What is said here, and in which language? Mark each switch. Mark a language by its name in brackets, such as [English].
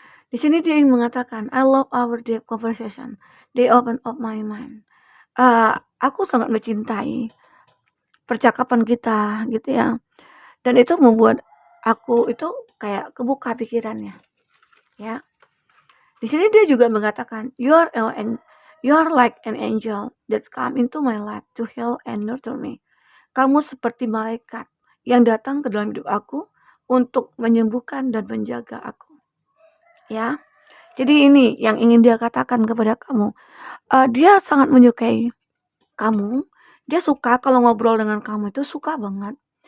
[Indonesian] Di sini dia mengatakan, [English] I love our deep conversation. They open up my mind. [Indonesian] Aku sangat mencintai percakapan kita, gitu ya. Dan itu membuat aku itu kayak kebuka pikirannya, ya. Di sini dia juga mengatakan, [English] you are like an angel that come into my life to heal and nurture me. [Indonesian] Kamu seperti malaikat yang datang ke dalam hidup aku untuk menyembuhkan dan menjaga aku. Ya, jadi ini yang ingin dia katakan kepada kamu. Dia sangat menyukai kamu. Dia suka kalau ngobrol dengan kamu itu suka banget.